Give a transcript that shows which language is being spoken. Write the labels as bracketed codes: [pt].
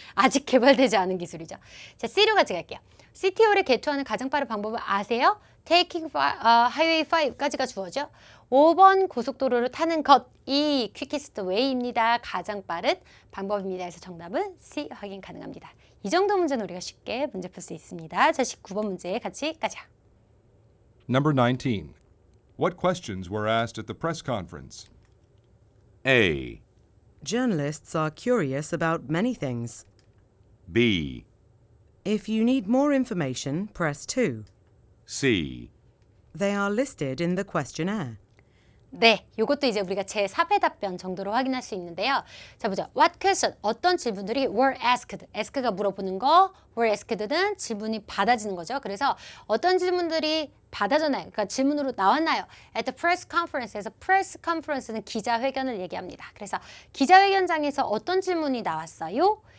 [ko] 아직 개발되지 않은 기술이죠. 자, C로 같이 갈게요. CTO를 개토하는 가장 빠른 방법을 아세요? [en] Taking Highway 5 [ko] 까지가 주어져. 5번 고속도로를 타는 것이 [en] quickest way [ko] 입니다. 가장 빠른 방법입니다. 그래서 정답은 C 확인 가능합니다. 이 정도 문제는 우리가 쉽게 문제 풀 수 있습니다. 자, 19번 문제 같이 가자. [en] Number 19. What questions were asked at the press conference? A. Journalists are curious about many things. B. If you need more information, press 2. C. They are listed in the questionnaire. [ko] 네, 이것도 이제 우리가 제4회 답변 정도로 확인할 수 있는데요. 자, 보자. [en] What question? [ko] 어떤 질문들이 [en] were asked. [ko] ask가 물어보는 거, were asked는 질문이 받아지는 거죠. 그래서 어떤 질문들이 받아졌나요? 그러니까 질문으로 나왔나요? [en] At the press conference [ko] 에서 press conference는 기자회견을 얘기합니다. 그래서 기자회견장에서 어떤 질문이 나왔어요?